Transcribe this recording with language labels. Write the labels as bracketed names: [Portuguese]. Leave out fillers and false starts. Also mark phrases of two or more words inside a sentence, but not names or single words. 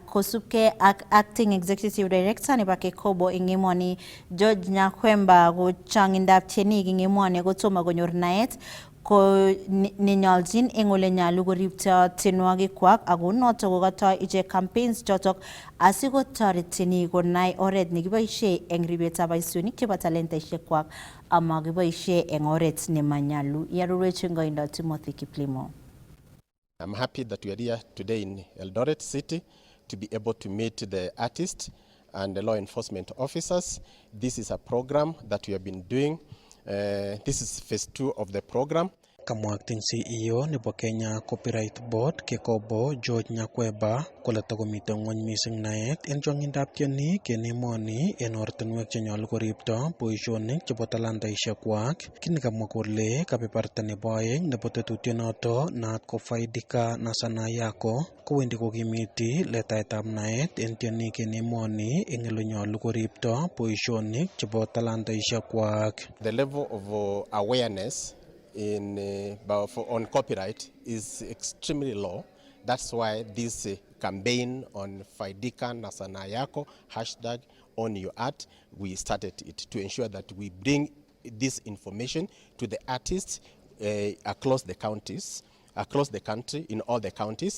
[Kalenjin] kosubkei ak [English] Acting Executive Director [Kalenjin] nebo Kekobo eng emoni George Nyakwemba ko changindab tienik eng emoni kotomo konyor naet ko nenyoljin eng ole nyalu koripto tienwogik kwak ako noto kokatoi ichek campaigns chotok asikotoret tienik konai oret nekiboisie eng ribetab boisionik chebo talentaisiek kwak ama kiboisie eng oret nemanyalu. Yarurwechi ngoindo Timothy Kiplimo. [English] I'm happy that we are here today in Eldoret City to be able to meet the artists and the law enforcement officers. This is a program that we have been doing. This is phase 2 of the program. [Kalenjin] Kamwa [English] acting CEO [Kalenjin] nebo Kenya Copyright Board Kekobo George Nyakwemba kole takomite ngwony mising naet en chongindab tienik en emoni en ortinwek chenyolu koripto boisionik chebo talantaisiek kwak. Kini kamwa kole kebeberta nebo aeng nebo tetutienoto naat ko Faidika na Sanaa Yako kowendi kokimiti letaetab naet en tienik en emoni en ole nyolu koripto boisionik chebo talantaisiek kwak. [English] The level of awareness on copyright is extremely low. That's why this campaign on Faidika na Sanaa Yako hashtag on your art, we started it to ensure that we bring this information to the artists across the counties, across the country, in all the counties.